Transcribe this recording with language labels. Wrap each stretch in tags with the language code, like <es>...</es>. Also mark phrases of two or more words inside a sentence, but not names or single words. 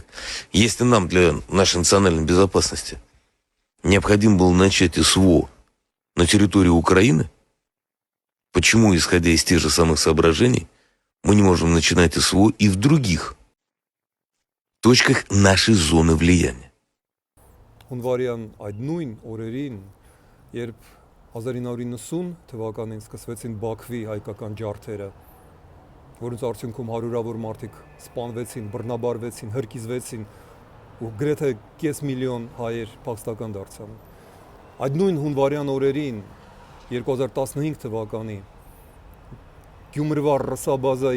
<ru>Если нам для нашей национальной безопасности необходимо было начать СВО на территории Украины, почему, исходя из тех же самых соображений, мы не можем начинать СВО и в других точках нашей зоны влияния?</ru> <hy>Հունվարյան այդ նույն օրերին, երբ 1990 թվականին սկսվեցին Բաքվի հայկական ջարդերը, որոնց արդյունքում հարյուրավոր մարդիկ սպանվեցին, բռնաբարվեցին, հրկիզվեցին ու գրեթե կես միլիոն հայեր փախստական դարձան։ Այդ նույն հունվարյան օրերին 2015 թվականի Գյումրվա ռսաբազայի</hy>